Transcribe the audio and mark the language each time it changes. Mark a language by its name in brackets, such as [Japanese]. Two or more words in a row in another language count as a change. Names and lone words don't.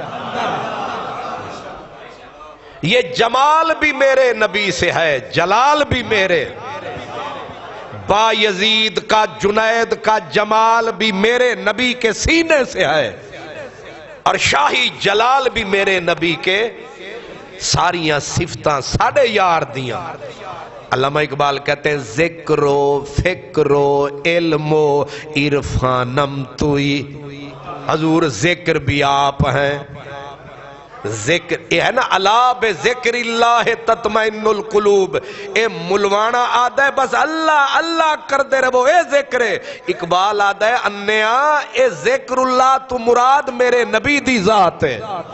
[Urdu] یہ جمال بھی میرے نبی سے ہے، جلال بھی میرے. با یزید کا جنید کا جمال بھی میرے نبی کے سینے سے ہے، اور شاہی جلال بھی میرے نبی کے. [Punjabi] ساریاں صفتاں ساڑھے یار دیاں. [Urdu] علامہ اقبال کہتے ہیں [Persian] ذکر و فکر و علم و عرفانم توئی. [Urdu] حضور ذکر بھی آپ ہیں، ذکر یہ ہے نا [Arabic] الا بذکر اللہ تطمئن القلوب. [Punjabi] اے ملوانا آدھا ہے بس اللہ اللہ کر دے رہو، اے ذکر ہے. اقبال آدھا ہے انیا اے ذکر اللہ تو مراد میرے نبی دی ذات ہے.